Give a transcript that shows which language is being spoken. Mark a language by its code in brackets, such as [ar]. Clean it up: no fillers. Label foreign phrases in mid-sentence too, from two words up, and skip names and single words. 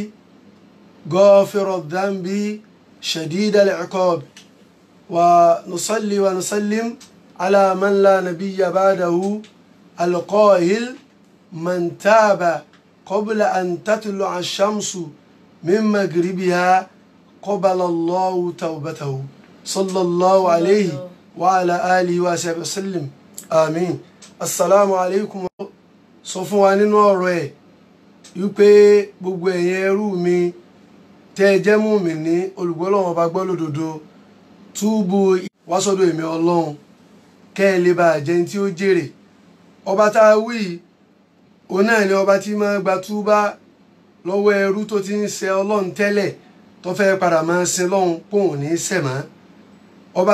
[ar] غافر الذنب شديد العقاب ونصلي ونسلم على من لا نبي بعده القائل من تاب قبل أن تطلع الشمس من مغربها قبل الله توبته صلى الله عليه وعلى آله وصحبه وسلم آمين. السلام عليكم. [yo] Sọ fún wa nínú ọ̀rọ̀ ẹ̀ wípé gbogbo ẹ̀yin ẹrú mi tẹ́ jẹ́ mùmínì olùgbọ́ Ọlọ́run ọba gbọ́ lódodo túbú wá sọ́dọ̀ èmi Ọlọ́run kẹ́ ẹ lè bá jẹ́ tí ó jèrè ọba tá a wí òun náà ni ọba tí máa gba túbá lọ́wọ́ ẹrú tó ti ń ṣe Ọlọ́run tẹ́lẹ̀ tó fẹ́ padà máa sin lọ́hun pòun ní sẹ̀mọ́ ọba